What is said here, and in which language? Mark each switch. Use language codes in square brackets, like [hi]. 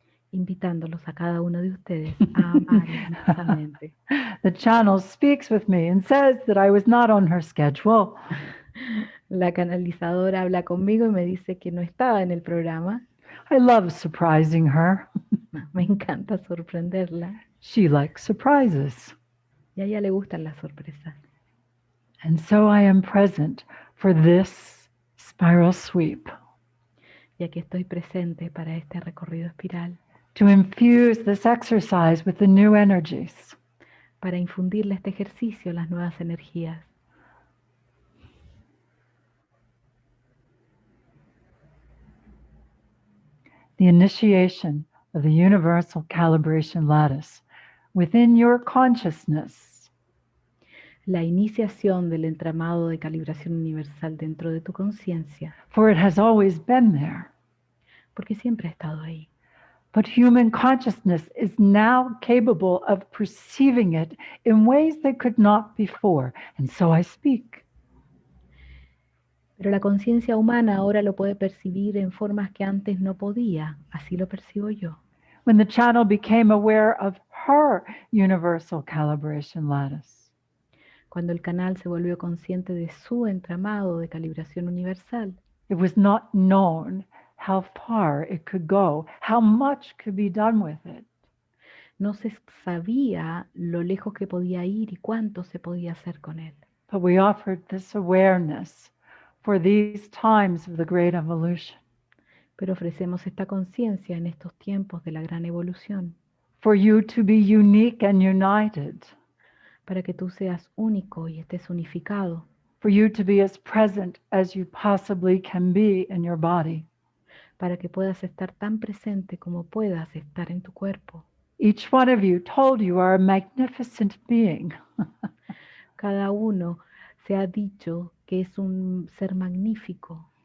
[es] invitándolos a cada uno de ustedes a amar inmensamente. [en] The channel speaks with me and says that I was not on her schedule. [es] La canalizadora habla conmigo y me dice que no estaba en el programa. [en] I love surprising her. [es] Me encanta sorprenderla. [en] She likes surprises. [es] Y a ella le gustan las sorpresas. [en] And so I am present for this spiral sweep, [es] Y aquí estoy presente para este recorrido espiral, [en] to infuse this exercise with the new energies. [es] para infundirle a este ejercicio las nuevas energías. [en] The initiation of the Universal Calibration Lattice within your consciousness [es] La iniciación del entramado de calibración universal dentro de tu conciencia, [en] for it has always been there. [es] porque siempre ha estado ahí. [en] But human consciousness is now capable of perceiving it in ways they could not before, and so I speak. [es] Pero la conciencia humana ahora lo puede percibir en formas que antes no podía, así lo percibo yo. [en] When the channel became aware of her universal calibration lattice, [es] Cuando el canal se volvió consciente de su entramado de calibración universal, [en] it was not known how far it could go, how much could be done with it. [es] no se sabía lo lejos que podía ir y cuánto se podía hacer con él. [en] But we offered this awareness for these times of the Great Evolution, [es] Pero ofrecemos esta conciencia en estos tiempos de la gran evolución, [en] for you to be unique and united, [es] para que tú seas único y estés unificado, [en] for you to be as present as you possibly can be in your body. [es] para que puedas estar tan presente como puedas estar en tu cuerpo. [en] Each one of you told you are a magnificent being. [es] Cada uno se ha dicho que es un ser magnífico,